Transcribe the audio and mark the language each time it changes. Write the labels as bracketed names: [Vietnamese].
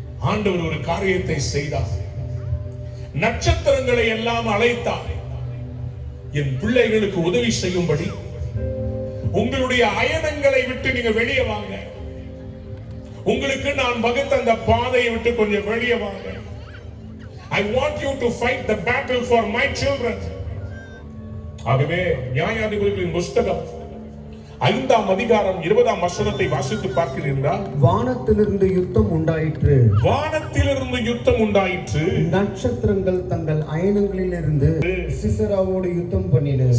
[Tamil] ஆண்டவர் ஒரு காரியத்தை செய்தார். நட்சத்திரங்களை எல்லாம் அழைத்தார், என் பிள்ளைகளுக்கு உதவி செய்யும்படி உங்களுடைய அயனங்களை விட்டு நீங்க வெளியே வாங்க, உங்களுக்கு நான் வகுத்த அந்த பாதையை விட்டு கொஞ்சம் வெளியே வாங்க. [English] I want you to fight the battle for my children. [Tamil] ஆகவே நியாயாதிபதிகளின் புஸ்தகம் 5ஆம் அதிகாரம் 20ஆம் வசனத்தை வாசித்து பார்க்கிறீர்களா? வானத்திலிருந்து யுத்தம் உண்டாயிற்று, வானத்திலிருந்து யுத்தம் உண்டாயிற்று, நட்சத்திரங்கள் தங்கள் அயனங்களிலிருந்து சிசராவோடு யுத்தம் பண்ணின.